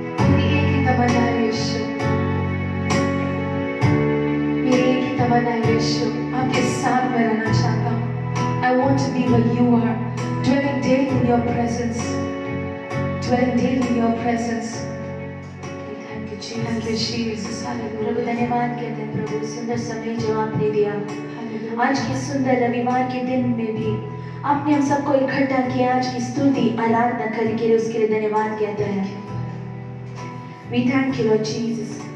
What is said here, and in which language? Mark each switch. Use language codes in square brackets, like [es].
[hi] मेरी एक ही तमन्ना है यीशु, मेरी एक ही तमन्ना है यीशु, आपके साथ मैं रहना चाहता हूँ। [en] I want to be where you are, dwelling daily in your presence, dwelling daily in your presence. Thank you, Jesus. Thank you, Jesus. [hi] Prabhu [en] Hallelujah. [hi] धन्यवाद कहते हैं प्रभु, सुंदर समय जो आपने दिया [en] Hallelujah. [hi] आज के सुंदर रविवार के दिन में भी आपने हम सबको इकट्ठा किया आज की स्तुति आराधना करने के लिए, उसके लिए धन्यवाद कहते हैं। [en] We thank you Lord Jesus।